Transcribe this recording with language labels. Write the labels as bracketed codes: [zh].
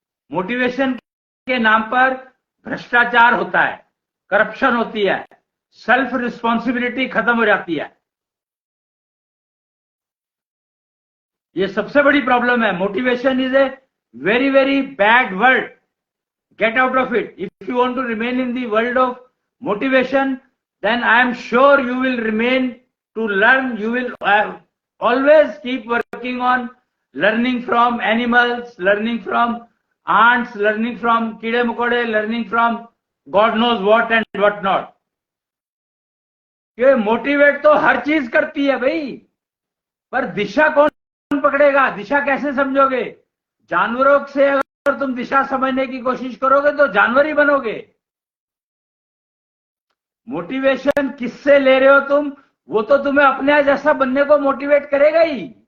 [hi] Motivation के नाम पर भ्रष्टाचार होता है, करप्शन होती है, सेल्फ रिस्पॉन्सिबिलिटी खत्म हो जाती है। ये सबसे बड़ी प्रॉब्लम है। [en] Motivation is a very very bad word. Get out of it. If you want to remain in the world of motivation, then I am sure you will remain to learn. You will always keep working on learning from animals, learning from ants, learning from [hi] कीड़े मकोड़े, [en] learning from God knows what and what not. [hi] ये motivate तो हर चीज करती है भाई, पर दिशा कौन पकड़ेगा? दिशा कैसे समझोगे? जानवरों से अगर तुम दिशा समझने की कोशिश करोगे तो जानवर ही बनोगे। मोटिवेशन किससे ले रहे हो तुम? वो तो तुम्हें अपने जैसा बनने को मोटिवेट करेगा ही।